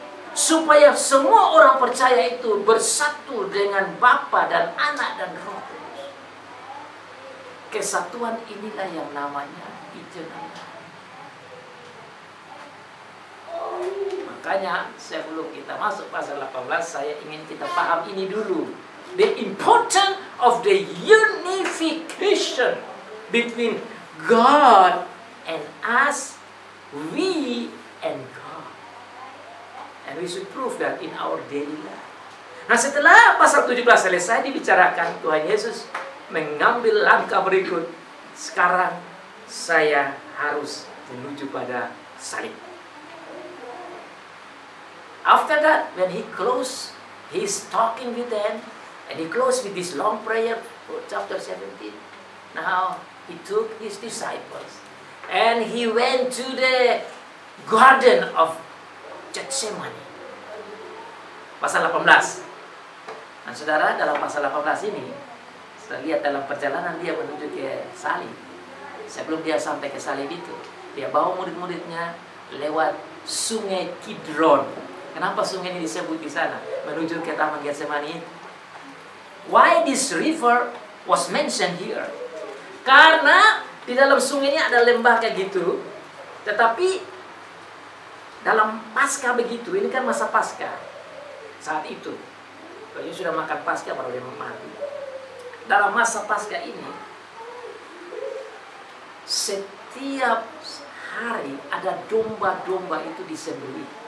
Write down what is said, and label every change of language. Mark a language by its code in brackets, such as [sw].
[id] Supaya semua orang percaya itu bersatu dengan Bapa dan Anak dan Roh Kudus. Kesatuan inilah yang namanya Ijenan. Makanya sebelum kita masuk pasal 18, saya ingin kita paham ini dulu. [en] The importance of the unification between God and us, we and God. And we should prove that in our daily life. [id] Nah, setelah pasal 17 selesai dibicarakan, Tuhan Yesus mengambil langkah berikut. Sekarang saya harus menuju pada salib. [en] After that, when he closed, he's talking with them, and he closed with this long prayer for chapter 17. Now, he took his disciples, and he went to the garden of Getsemani. [id] Pasal 18. Dan saudara, dalam pasal 18 ini, saya lihat dalam perjalanan dia menuju ke salib. Sebelum dia sampai ke salib itu, dia bawa murid-muridnya lewat sungai Kidron. Kenapa sungai ini disebut di sana? Menuju ke Taman Getsemani. [en] Why this river was mentioned here? [id] Karena di dalam sungai ini ada lembah kayak gitu. Tetapi dalam Paskah begitu, ini kan masa Paskah. Saat itu, kalau sudah makan Paskah baru dia mati. Dalam masa Paskah ini, setiap hari ada domba-domba itu disembelih.